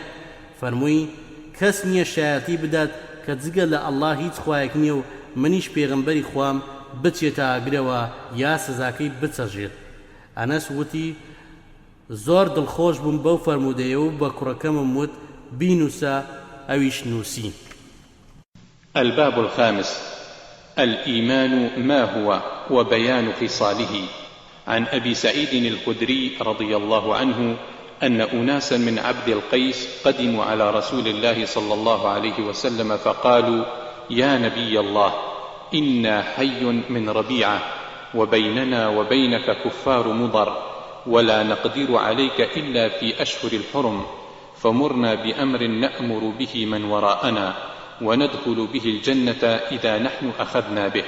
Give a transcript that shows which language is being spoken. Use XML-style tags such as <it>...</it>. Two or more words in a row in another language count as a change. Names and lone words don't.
<ckb>فەرمووی کەس نییە شایەتی بدات کە جگە لە ئەڵڵا هیچ خوایەک نییە و منیش پێغەمبەری خوام بچێتە ئاگرەوە یا سزاکەی بچەژێت. ئەنەس وتی زۆر دڵخۆش بووم بەو فەرموودەیە و بە کوڕەکەمم وت بینووسە ئەویش نووسی.</ckb> <ar>الباب الخامس الإيمان ما هو وبيان خصاله. عن أبي سعيد الخدري رضي الله عنه أن أناسا من عبد القيس قدموا على رسول الله صلى الله عليه وسلم فقالوا يا نبي الله إنا حي من ربيعة وبيننا وبينك كفار مضر ولا نقدر عليك إلا في أشهر الحرم فمرنا بأمر نأمر به من وراءنا وندخل به الجنة إذا نحن أخذنا به.</ar>